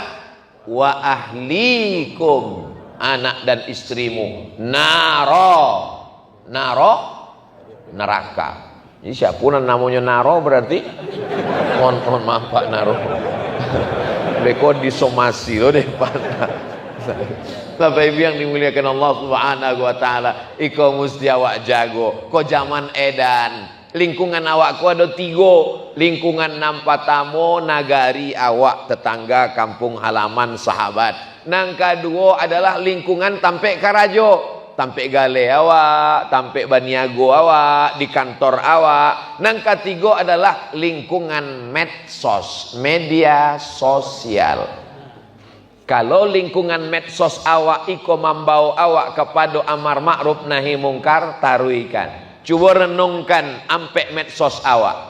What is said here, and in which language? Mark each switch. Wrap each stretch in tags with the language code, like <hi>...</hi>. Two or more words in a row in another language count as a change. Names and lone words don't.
<ar>وأهليكم,</ar> <id>anak dan istrimu. Naro neraka. Ini siapa namanya naro berarti? Mohon maaf Pak Naro.</id> <min>Beko disomasi loh deh Pak.</min> <id>Bapak Ibu yang dimuliakan Allah</id> <ar>سبحانه وتعالى,</ar> <min>iko mesti awak jago. Ko zaman edan, lingkungan awak ko ada 3. Lingkungan nampatamo, nagari awak, tetangga, kampung halaman, sahabat. Nang kedua adalah lingkungan tampe karajo, tampe gale awak, tampe baniago awak, di kantor awak. Nang ketiga adalah lingkungan medsos, media sosial. Kalau lingkungan medsos awak iko membau awak kepada</min> <ar>أمر معروف نهي منكر,</ar> <min>taruikan. Coba renungkan ampe medsos awak.</min>